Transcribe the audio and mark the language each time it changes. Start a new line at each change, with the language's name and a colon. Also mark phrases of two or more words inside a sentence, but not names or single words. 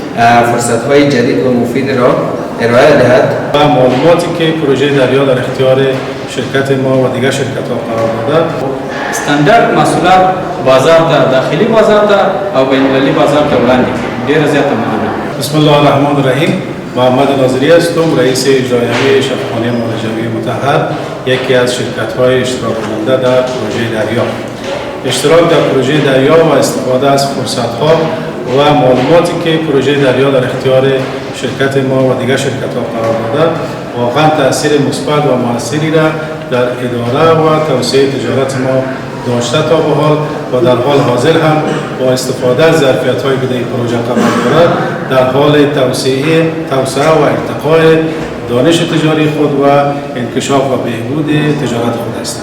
Persian: فرصت‌های جدید و مفید را ارائه دهد و معلوماتی که پروژه دریا در اختیار شرکت ما و دیگر شرکت‌ها قرار داده استاندارد محصولات
Pashto: بازار ته داخلي بازار ته او بین المللي بازار ته وړاندې کړي. ډیره زیاته مننه.
Arabic: بسم الله الرحمن الرحیم.
Persian: محمد ناظری هستم، رئیس اجرایی شفاخانه مالجوی متحد، یکی از شرکت‌های اشتراک کننده در پروژه دریا. اشتراک در پروژه دریا و استفاده از فرصت‌ها و معلوماتی که پروژه دریا در اختیار شرکت ما و دیگر شرکت‌ها قرار داده واقعا تأثیر مثبت و موثری را در اداره و توسعه تجارت ما داشته تا به حال و در حال حاضر هم با استفاده از ظرفیت‌هایی که در این پروژه قرار دارد در حال توسعه و ارتقاء دانش تجاری خود و انکشاف و بهبود تجارت خود هستند.